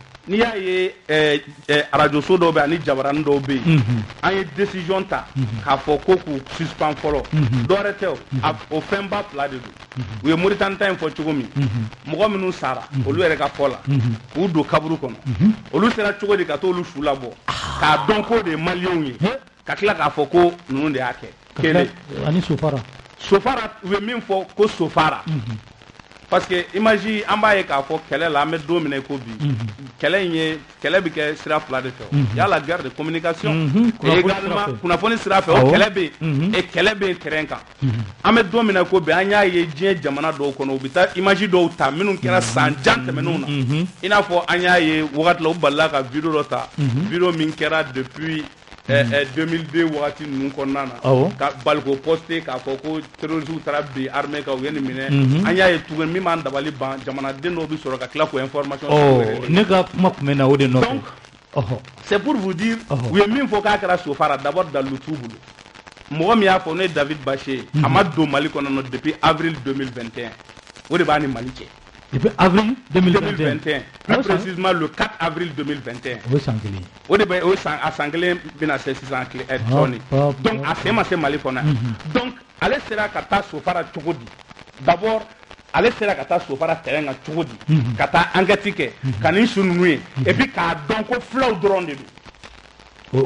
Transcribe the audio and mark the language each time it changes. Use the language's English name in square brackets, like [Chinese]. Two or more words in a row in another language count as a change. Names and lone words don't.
[Bambara] n'i y'a ye radio so dɔw bɛ ani jabaranin dɔw bɛ yen an ye décision ta k'a fɔ ko k'u suspend fɔlɔ dɔwɛrɛ tɛ o fɛnba fila de don u ye Mauritanie ta in fɔ cogo min mɔgɔ minnu sara olu yɛrɛ ka fɔ la k'u don kaburu kɔnɔ olu sera cogo di ka t'olu su labɔ k'a dɔn k'o de ye maliyɛnw ye ka tila k'a fɔ ko ninnu de y'a kɛ kelen ani sofara u ye min fɔ ko sofara [French] parce que imagine [Bambara] an b'a ye k'a fɔ kɛlɛ la an bɛ don min na ko bi kɛlɛ bɛ kɛ sira fila de fɛ [French] il y a la guerre de communication et également [Bambara] kunnafoni sira fɛ o kɛlɛ bɛ yen et kɛlɛ bɛ yen terrain kan an bɛ don min na ko bi an y'a ye diɲɛ jamana dɔw kɔnɔ u bɛ taa image dɔw ta minnu kɛra san jan tɛmɛnenw na i n'a fɔ an y'a ye wagati la u balila ka video dɔ ta video min kɛra depuis 2002 wagati ninnu kɔnɔna na ka baliko poste k'a fɔ ko terroristes taara bin armée kan u ye nin minɛ an y'a ye tuguni min b'an dabali ban jamanaden dɔw bɛ sɔrɔ ka tila k'o information ne ka kuma tun bɛ na o de nɔfɛ [French] donc c'est pour vous dire [Bambara] u ye min fɔ k'a kɛra sofara d'abord dalu t'u bolo mɔgɔ min y'a fɔ ne ye David Baché a ma don Mali kɔnɔ [French] depuis avril 2021 [Bambara] o de b'a ni Mali cɛ. [French] Depuis avril 2021. Plus précisément le 4 avril 2021. Oui, c'est anglais. [Bambara] O de bɛ o san a san kelen bɛna se sisan tɔni. Donc a sen ma se Mali kɔnɔ. Donc ale sera ka taa sofara cogo di? D'abord ale sera ka taa sofara terrain kan cogo di? Ka taa enquête kɛ ka nin su ninnu ye [French] et puis [Bambara] k'a dɔn ko fulaw dɔrɔn de don.